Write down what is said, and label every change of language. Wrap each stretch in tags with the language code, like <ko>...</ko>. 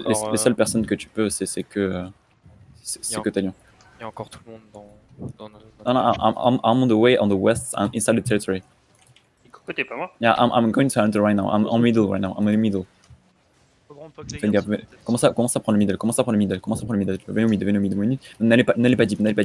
<fr>Les seules personnes que tu peux, c'est que Talion. Il y a encore tout le monde dans notre...</fr> <en>No, I'm on the way on the west, I'm inside the territory.</en> <fr>Nico, t'es pas mort?</fr> <en>Yeah, I'm going to enter right now. I'm on middle right now. I'm in the middle.</en> <fr>Fais gaffe. Commence à prendre le middle. Venez au middle. N'allez pas deep.</fr>